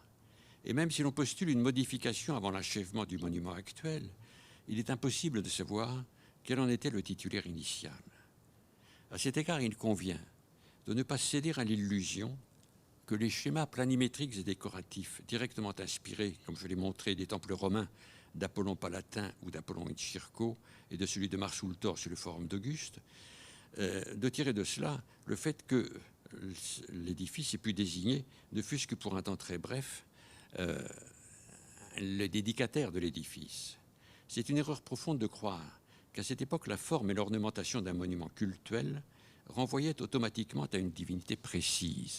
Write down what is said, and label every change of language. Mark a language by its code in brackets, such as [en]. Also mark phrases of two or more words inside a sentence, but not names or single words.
[fr] Et même si l'on postule une modification avant l'achèvement du monument actuel, il est impossible de savoir quel en était le titulaire initial. À cet égard, il convient de ne pas céder à l'illusion que les schémas planimétriques et décoratifs directement inspirés, comme je l'ai montré, des temples romains d'Apollon Palatin ou d'Apollon in Circo et de celui de Marsultor sur le forum d'Auguste, de tirer de cela le fait que l'édifice ait pu désigner, ne fût-ce que pour un temps très bref, le dédicataire de l'édifice. C'est une erreur profonde de croire qu'à cette époque, la forme et l'ornementation d'un monument cultuel renvoyaient automatiquement à une divinité précise.